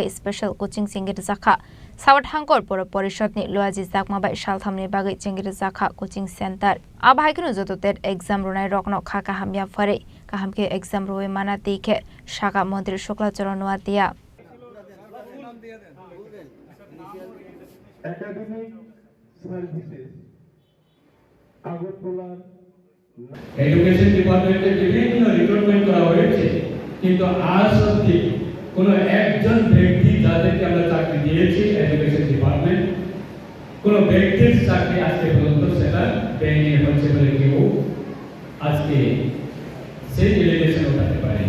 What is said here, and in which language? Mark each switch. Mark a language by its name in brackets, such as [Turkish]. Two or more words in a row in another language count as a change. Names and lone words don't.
[English] Special Coaching [Kok Borok] Singir Zakha Sawat Hangkor Pura Porishotni Loaji Zakma Bai Shalthamni Bagai Singir Zakha [English] Coaching Center [Kok Borok] Abhaikunu Joto Ted Exam Runai Rokno Khaka Hamya Fare Kahamke Exam Roe Mana Dike Shaka Montri Shukla Charan Wadia [Bangla] Academic Services Agartala [English] education department [Bangla] বিভিন্ন রিক্রুটমেন্ট করা হয়েছে কিন্তু আজ অবধি কোনো একজন ব্যক্তি যাদেরকে আমরা চাকরি দিয়েছি [English] education department [Bangla] কোনো ব্যক্তির চাকরি আজকে পর্যন্ত সেটা পেয়ে হচ্ছে বলে কেউ আজকে সেই এলিগেশন উঠাতে পারেনি।